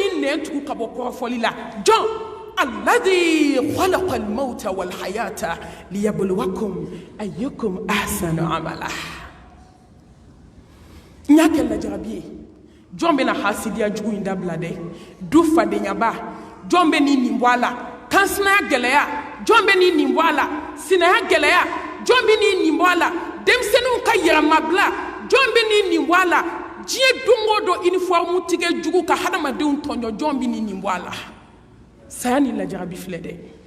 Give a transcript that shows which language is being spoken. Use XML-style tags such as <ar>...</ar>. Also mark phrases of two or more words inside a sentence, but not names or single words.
<bm>tugu ka bɔ kɔrɔfɔli la jɔn</bm> <ar>الذي خلق الموت والحياة ليبلوكم أيكم أحسن عملا</ar> <bm>nyake la jarabi jɔn bɛ na hasidiya jugu in dabila dɛ du fadenyaba jɔn bɛ ni nin bɔ a la kansinaya gɛlɛya jɔn bɛ ni nin bɔ a la sinaya gɛlɛya jɔn bɛ ni nin bɔ a la denmisɛnninw ka yɛrɛmabila jɔn bɛ ni nin bɔ a la diɲɛ don o don uniforme tigɛ jugu ka hadamadenw tɔɲɔ jɔn bɛ ni nin bɔ a la saya ni lajarabi filɛ dɛ</bm>